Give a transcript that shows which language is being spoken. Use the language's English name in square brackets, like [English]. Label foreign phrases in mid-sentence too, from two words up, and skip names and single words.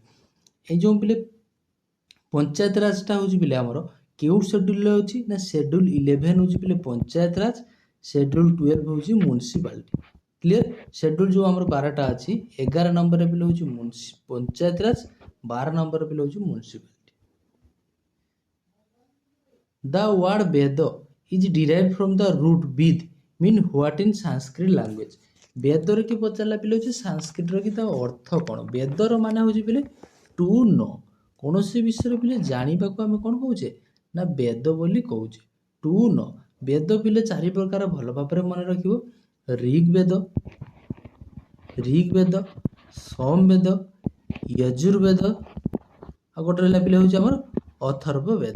[Odia] ଏଇ ଯେଉଁ ପିଲେ ପଞ୍ଚାୟତ ରାଜଟା ହେଉଛି ପିଲେ ଆମର କେଉଁ ସେଡ୍ୟୁଲରେ ଅଛି ନା ସେଡ୍ୟୁଲ 11 ହେଉଛି ପିଲେ ପଞ୍ଚାୟତ ରାଜ, ସେଡ୍ୟୁଲ 12 ହେଉଛି ମ୍ୟୁନିସିପାଲିଟି। କ୍ଲିୟର? ସେଡ୍ୟୁଲ ଯେଉଁ ଆମର 12ଟା ଅଛି 11 ନମ୍ବରରେ ପିଲେ ହେଉଛି ପଞ୍ଚାୟତ ରାଜ, 12 ନମ୍ବରରେ ପିଲେ ହେଉଛି ମ୍ୟୁନିସିପାଲିଟି। [English] The word Veda is derived from the root Vid mean what in Sanskrit language? [Odia] ବେଦର କି ପଚାରିଲା ପିଲେ ହେଉଛି ସାଂସ୍କ୍ରିଟର କି ତା ଅର୍ଥ କ'ଣ? ବେଦର ମାନେ ହେଉଛି ପିଲେ [English] to know. [Odia] କୌଣସି ବିଷୟରେ ପିଲେ ଜାଣିବାକୁ ଆମେ କ'ଣ କହୁଛେ ନା ବେଦ ବୋଲି କହୁଛେ। [English] to know [Odia] ବେଦ ପିଲେ 4 ପ୍ରକାର ଭଲ ଭାବରେ ମନେ ରଖିବ। ଋଗ୍ବେଦ, ସାମବେଦ, ଯଜୁର୍ବେଦ ଆଉ ଗୋଟେ ରହିଲା ପିଲେ ହେଉଛି ଆମର ଅଥର୍ବ ବେଦ।